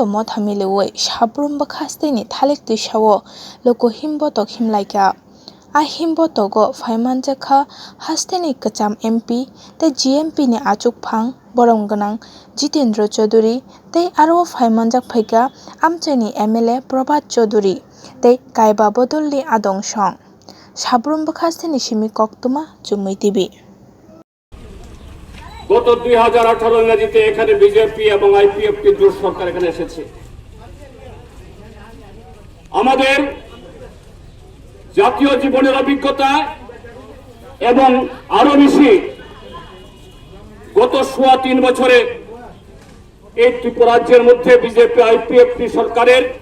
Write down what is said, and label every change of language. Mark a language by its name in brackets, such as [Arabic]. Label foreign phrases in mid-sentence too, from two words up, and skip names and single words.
[Kok Borok] mot hamilewoi sabrum bakhasteni thalik tuisawo loko himbotok himlaika a himbotogo phaimanjakha hasteni kacham MP te GMP ni achukphang borong ganang Jitendra Chaudhary te aro phaimanjak phaika amchaini MLA Prabhat Chaudhary te kaiba bodolli adong song sabrum bakhasteni simi koktuma chumui tibi [Bangla] গত 2018 ইংরেজিতে এখানে বিজেপি এবং আইপিএফ কে জোট সরকার এখানে এসেছে। আমাদের জাতীয় জীবনের অভিজ্ঞতা এবং আরো বেশি গত 3.5 বছরে এই ত্রিপুরা রাজ্যের মধ্যে বিজেপি আইপিএফ সরকারের